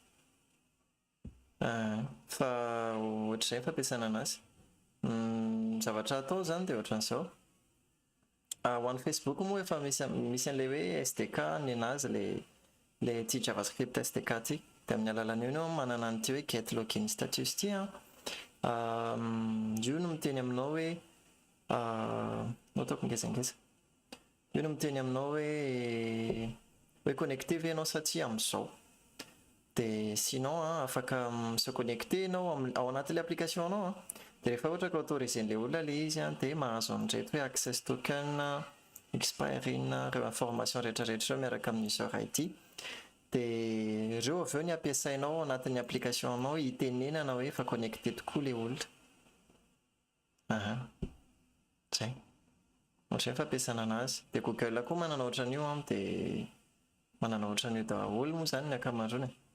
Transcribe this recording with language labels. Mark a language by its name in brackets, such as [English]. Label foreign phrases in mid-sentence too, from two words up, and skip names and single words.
[Malagasy] Fa ohatr'izay fampiasana anazy. Zavatra atao zany dia ohatran'izao. Ho an'ny Facebook moa efa misy an'ilay hoe SDK ny anazy ilay ty JavaScript SDK ty. Dia amin'ny alalan'io no manana an'ity hoe [English] get login status [Malagasy] ty an. Io no miteny aminao hoe ataoko ngezangeza. Io no miteny aminao hoe connecté ve ianao sa tsy amin'izao. Dia sinon afaka [French] se connecté [Malagasy] ianao ao anatin'ilay application anao an. Dia rehefa ohatra ka autorisen'ilay olona ilay izy an dia mahazo an'ireto hoe [English] access token, [Malagasy] expiry, ireo information rehetrarehetra miaraka amin'ny [English] user ID. [Malagasy] Dia ireo avy eo ny ampiasainao ao anatin'ny application anao hitenenana hoe efa connecté tokoa ilay olona. Zay. Ohatr'izay fampiasana anazy. Dia Google koa manana ohatran'io dia manana ohatran'io daholo moa zany ny ankamaroany.